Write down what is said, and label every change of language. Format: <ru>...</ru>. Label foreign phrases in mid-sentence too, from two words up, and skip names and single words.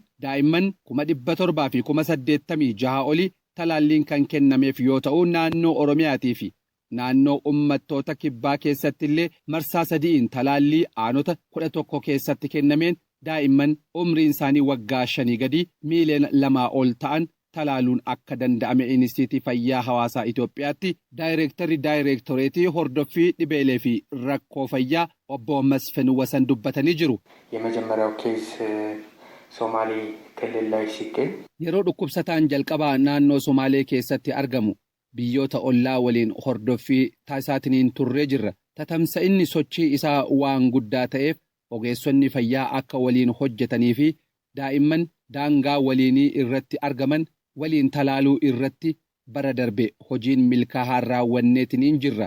<om>daa'imman 700,000 fi 86,000 oli talaalliin kan kennameef yoo ta'u naannoo Oromiyaatii fi naannoo uummattoota kibbaa keessatti illee marsaa 3 talaallii aanota 11 keessatti kennameen daa'imman umriin isaanii waggaa 5 gadi miiliyoona 2 ol ta'an talaaluun akka danda'ame Inistituutii Fayyaa Hawaasaa Itoophiyaatti daayireektoreetii hordoffii dhibeelee fi rakkoo fayyaa obbo Masfin Wasan dubbatanii jiru.</om> <am>የመጀመሪያው ኬዝ ሶማሌ ክልል ላይ ሲገኝ</am> <om>yeroo dhukkubsataan jalqabaa naannoo Somaalee keessatti argamu biyyoota ollaa waliin hordoffii taasisaatiin turree jirra. Tatamsa'inni sochii isaa waan guddaa ta'eef ogeessonni fayyaa akka waliin hojjetanii fi daa'imman daangaa waliinii irratti argaman waliin talaaluu irratti bara darbe hojiin milkaa'aa raawwanneetiin jirra.</om>